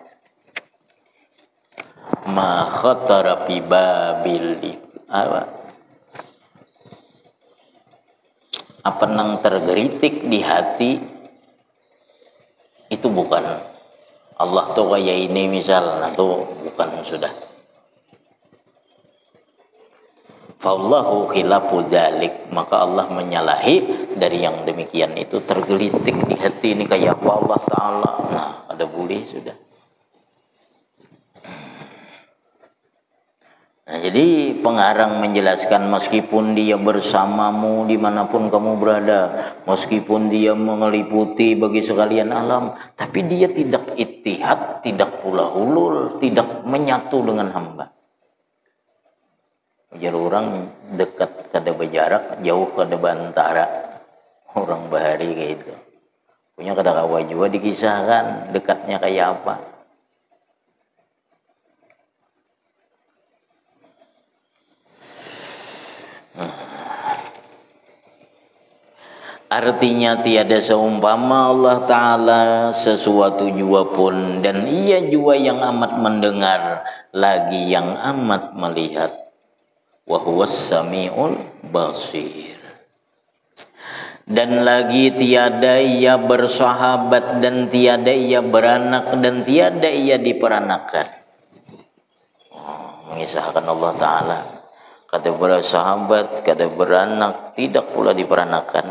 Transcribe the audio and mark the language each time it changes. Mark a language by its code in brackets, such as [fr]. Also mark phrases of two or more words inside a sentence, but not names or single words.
[ar] Ma khatara fi babil [bjn] apa nang tergeritik di hati itu bukan Allah tuh kayak ini misal, nah tuh bukan sudah. [ar] Fallahu khilafu dzalik, [bjn] maka Allah menyalahi dari yang demikian itu, tergelitik di hati ini kayak apa Allah Ta'ala. Nah, ada boleh sudah. [id] Nah, jadi pengarang menjelaskan meskipun dia bersamamu dimanapun kamu berada, meskipun dia mengeliputi bagi sekalian alam, tapi dia tidak ittihad, tidak pula hulul, tidak menyatu dengan hamba. [bjn] Jadi orang dekat kada berjarak, jauh kada bantara. Orang bahari kayak itu. Punya kada kawan juga dikisahkan dekatnya kayak apa. [id] Artinya tiada seumpama Allah Ta'ala sesuatu jua pun, dan ia jua yang amat mendengar, lagi yang amat melihat. [ar] Wa huwas sami'ul basir. [id] Dan lagi tiada ia bersahabat, dan tiada ia beranak, dan tiada ia diperanakan. [bjn] Mengisahkan Allah Ta'ala, kada bersahabat, kada beranak, tidak pula diperanakan.